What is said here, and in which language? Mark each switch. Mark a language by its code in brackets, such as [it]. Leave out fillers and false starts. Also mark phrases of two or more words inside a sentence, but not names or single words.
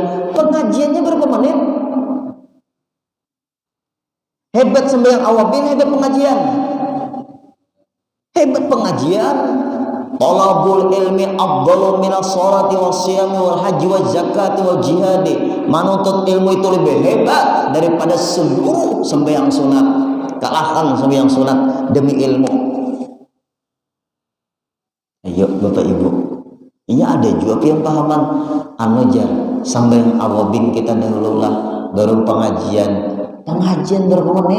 [id] Pengajiannya berapa menit? Hebat sembahyang awabin, hebat pengajian. Hebat pengajian. [ar] طلب العلم أفضل من الصلاة والصيام والحج والزكاة والجهاد. [id] Menuntut ilmu itu lebih hebat daripada seluruh sembahyang sunat. [bjn] Kalahkan sembahyang sunat demi ilmu. Ayo Bapak Ibu, ini ada juga yang pahaman jar sembahyang awabin kita dahulu lah, baru pengajian berapa menit.